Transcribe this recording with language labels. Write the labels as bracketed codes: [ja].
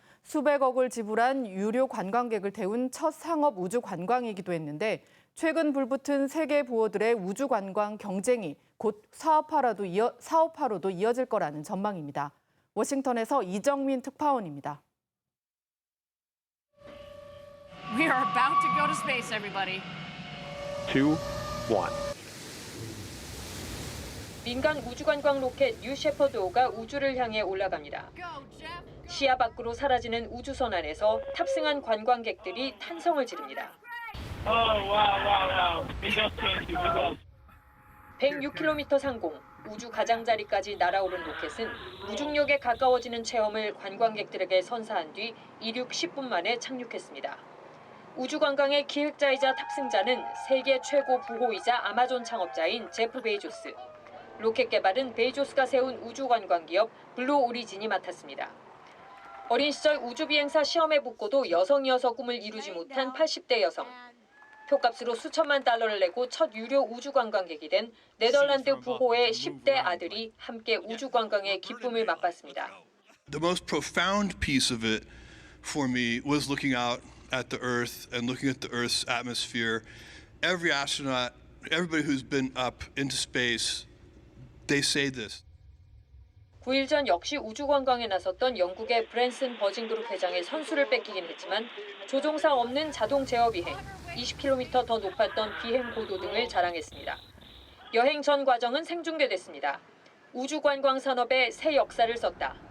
[ko] 수백억을 지불한 유료 관광객을 태운 첫 상업 우주 관광이기도 했는데 최근 불붙은 세계 부호들의 우주 관광 경쟁이 곧 사업화로도 이어질 거라는 전망입니다. 워싱턴에서 이정민 특파원입니다. [en] We are about to go to space, everybody. 2, 1. [ko] 민간 우주관광 로켓 뉴 셰퍼드5가 우주를 향해 올라갑니다. 시야 밖으로 사라지는 우주선 안에서 탑승한 관광객들이 탄성을 지릅니다. 106km 상공, 우주 가장자리까지 날아오른 로켓은 무중력에 가까워지는 체험을 관광객들에게 선사한 뒤 이륙 10분 만에 착륙했습니다. 우주관광의 기획자이자 탑승자는 세계 최고 부호이자 아마존 창업자인 제프 베이조스. 로켓 개발은 베이조스가 세운 우주관광기업 블루 오리진이 맡았습니다. 어린 시절 우주비행사 시험에 붙고도 여성이어서 꿈을 이루지 못한 80대 여성. 표값으로 수천만 달러를 내고 첫 유료 우주 관광객이 된 네덜란드 부호의 10대 아들이 함께 우주 관광의 기쁨을 맛봤습니다. [en] The most profound piece of it for me was looking out at the Earth and looking at the Earth's atmosphere. Every astronaut, everybody who's been up into space, they say this. [ko] 9일 전 역시 우주 관광에 나섰던 영국의 브랜슨 버진그룹 회장의 선수를 뺏기긴 했지만 조종사 없는 자동 제어 비행, 20km 더 높았던 비행 고도 등을 자랑했습니다. 여행 전 과정은 생중계됐습니다. 우주 관광 산업에 새 역사를 썼다.